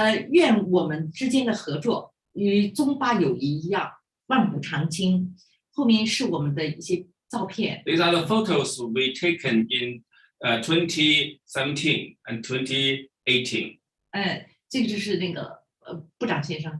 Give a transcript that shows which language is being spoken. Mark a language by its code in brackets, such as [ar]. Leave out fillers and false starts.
[zh] 愿我们之间的合作与中巴友谊一样万古长青。后面是我们的一些照片。 [en] These are the photos we taken in 2017 and 2018. [zh] 这个就是那个部长先生。